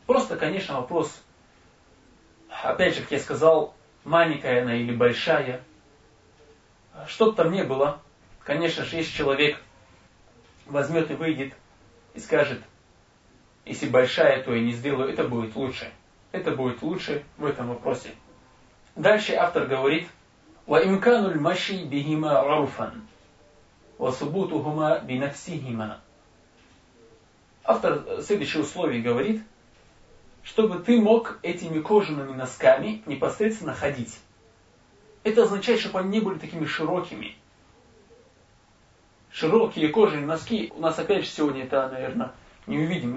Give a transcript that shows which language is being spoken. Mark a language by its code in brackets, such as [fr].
[ru] Просто, конечно, вопрос, опять же, как я сказал, маленькая она или большая, что бы там ни было, Конечно же, если человек возьмет и выйдет и скажет, если большая, то я не сделаю, это будет лучше. Это будет лучше в этом вопросе. Дальше автор говорит, [ar] وَإِمْكَانُ الْمَشِي بِهِمَا عُرْفًا وَصُبُوتُهُمَا بِنَفْسِهِمَا. [ru] Автор в следующем условии говорит, чтобы ты мог этими кожаными носками непосредственно ходить. Это означает, чтобы они не были такими широкими. Широкие кожаные носки, у нас опять же сегодня это, наверное, не увидим.